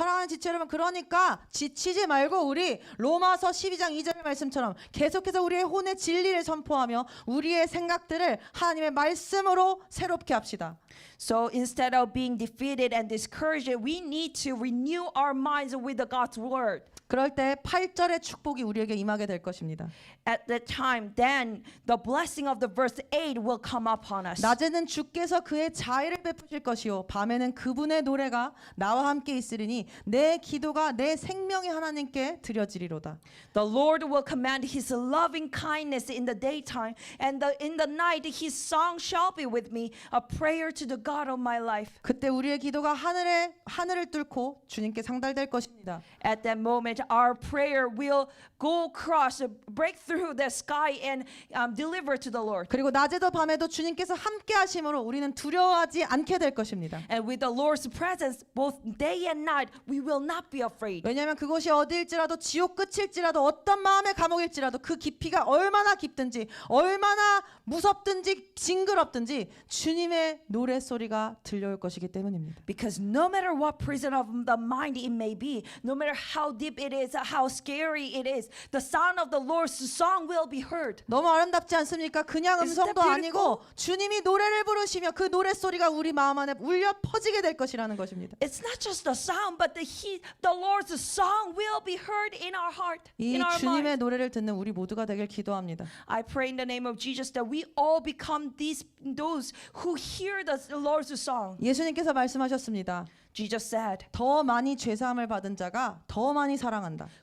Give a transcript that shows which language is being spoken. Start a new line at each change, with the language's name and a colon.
Korean: 사랑하는 지체 여러분, 그러니까 지치지 말고 우리 로마서 12장 2절의 말씀처럼 계속해서 우리의 혼의 진리를 선포하며 우리의 생각들을 하나님의 말씀으로 새롭게 합시다.
English: So instead of being defeated and discouraged, we need to renew our minds with the God's word.
Korean: 그럴 때 8절의 축복이 우리에게 임하게 될 것입니다.
English: At that time, then the blessing of the verse 8 will come upon us.
Korean: 낮에는 주께서 그의 자애를 베푸실 것이요 밤에는 그분의 노래가 나와 함께 있으리니 내 기도가 내 생명의 하나님께 드려지리로다.
English: The Lord will command His loving kindness in the daytime, and in the night His song shall be with me, a prayer to the God of my life.
Korean: 그때 우리의 기도가 하늘을 뚫고 주님께 상달될 것입니다.
English: At that moment, our prayer will break through the sky sky and deliver to the Lord.
Korean: 그리고 낮에도 밤에도 주님께서 함께 하심으로 우리는 두려워하지 않게 될 것입니다.
English: And with the Lord's presence, both day and night, we will not be afraid.
Korean: 왜냐하면 그곳이 어디일지라도 지옥 끝일지라도 어떤 마음의 감옥일지라도 그 깊이가 얼마나 깊든지 얼마나 무섭든지 징그럽든지 주님의 노랫소리가 들려올 것이기 때문입니다.
English: Because no matter what prison of the mind it may be, no matter how deep it is, how scary it is, the sound of the Lord's song will be heard.
Korean: 너무 아름답지 않습니까? 그냥
English: Isn't that
Korean: 음성도 아니고
English: beautiful?
Korean: 주님이 노래를 부르시며 그 노랫소리가 우리 마음 안에 울려 퍼지게 될 것이라는 것입니다.
English: It's not just the sound, but the Lord's song will be heard in our heart,
Korean: 이
English: in our
Korean: 주님의
English: mind.
Korean: 노래를 듣는 우리 모두가 되길 기도합니다.
English: I pray in the name of Jesus that we all become those who hear the Lord's song.
Korean: 예수님께서 말씀하셨습니다.
English: Jesus said,
Korean: 더 많이 죄사함을 받은 자가 더 많이 사랑한다.